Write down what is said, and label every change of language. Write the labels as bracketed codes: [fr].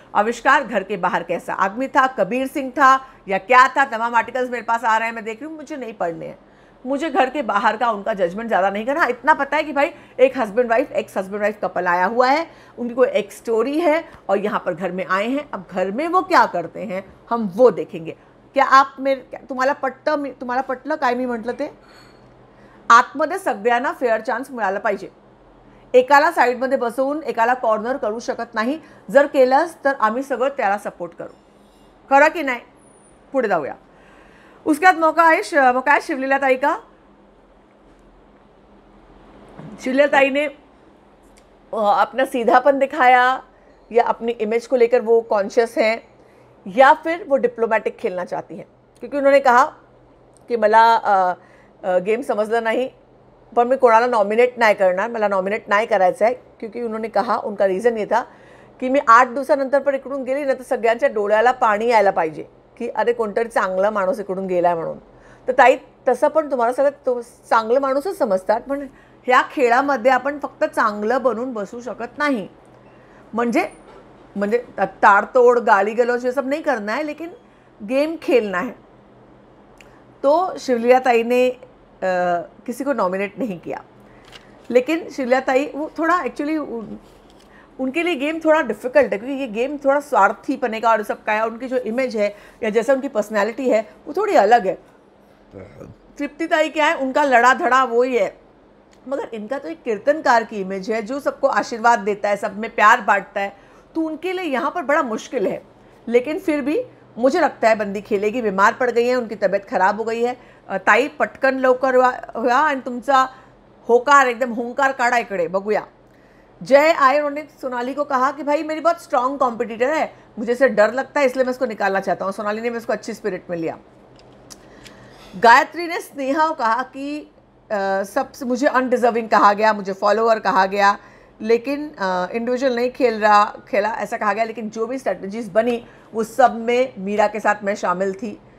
[hi] आविष्कार घर के बाहर कैसा आदमी था, कबीर सिंह था या क्या था, तमाम आर्टिकल्स मेरे पास आ रहे हैं, मैं देख रही हूँ, मुझे नहीं पढ़ने हैं, मुझे घर के बाहर का उनका जजमेंट ज़्यादा नहीं करना। इतना पता है कि भाई एक husband wife, ex husband wife couple आया हुआ है, उनकी कोई एक स्टोरी है और यहाँ पर घर में आए हैं। अब घर में वो क्या करते हैं हम वो देखेंगे। क्या आप [mr] तुम्हाला पटलं काय मी म्हटलं ते? आतमध्ये सगळ्यांना फेअर चान्स मिळाला पाहिजे, एकाला साईडमध्ये बसवून एकाला कॉर्नर करू शकत नाही, जर केलंस तर आम्ही सगळं त्याला सपोर्ट करू, खरं की नाही? पुढे जाऊया। [hi] उसके बाद मौका है शिवलीला ताई का। शिवलीला ताई ने अपना सीधापन दिखाया, या अपनी इमेज को लेकर वो कॉन्शियस हैं, या फिर वो डिप्लोमॅटिक खेलना चाहती हैं, क्योंकि उन्होंने कहा की [mr] मला गेम समजलं नाही पण मी कोणाला नॉमिनेट नाही करणार, मला नॉमिनेट नाही करायचं आहे, [hi] क्योंकि उन्होंने कहा, उनका रीज़न ये था की [mr] मी 8 दिवसानंतर पण इकडून गेली ना तर सगळ्यांच्या डोळ्याला पाणी यायला पाहिजे की अरे कोणतरी चांगला माणूस इकडून गेलाय म्हणून। तर ताई तसं पण तुम्हाला सगळं चांगलं माणूसच समजतात, पण ह्या खेळामध्ये आपण फक्त चांगलं बनून बसू शकत नाही, म्हणजे [hi] ताड़तोड़ गाली गलौज ये सब नहीं करना है, लेकिन गेम खेलना है। तो शिवलीला ताई ने किसी को नॉमिनेट नहीं किया, लेकिन शिवलीला ताई वो थोड़ा एक्चुअली उनके लिए गेम थोड़ा डिफ़िकल्ट है, क्योंकि ये गेम थोड़ा स्वार्थी पने का और सबका है, और उनकी जो इमेज है या जैसा उनकी पर्सनैलिटी है वो थोड़ी अलग है। तृप्ति ताई क्या है, उनका लड़ा धड़ा वो ही है, मगर इनका तो एक कीर्तनकार की इमेज है जो सबको आशीर्वाद देता है, सब में प्यार बांटता है, तो उनके लिए यहाँ पर बड़ा मुश्किल है। लेकिन फिर भी मुझे लगता है बंदी खेलेगी। बीमार पड़ गई है, उनकी तबीयत खराब हो गई है। [mr] ताई पटकन लवकर व्हा आणि तुमचा होकार एकदम हुंकार काढा इकडे बघूया। [hi] जय आए, उन्होंने सोनाली को कहा कि भाई मेरी बहुत स्ट्रॉन्ग कॉम्पिटिटर है, मुझे इससे डर लगता है, इसलिए मैं इसको निकालना चाहता हूँ। सोनाली ने इसको अच्छी स्पिरिट में लिया। गायत्री ने स्नेहा को कहा कि सबसे मुझे अनडिजर्विंग कहा गया, मुझे फॉलोअर कहा गया, लेकिन इंडिविजुअल नहीं खेला ऐसा कहा गया, लेकिन जो भी स्ट्रेटजीज बनी वो सब में मीरा के साथ मैं शामिल थी।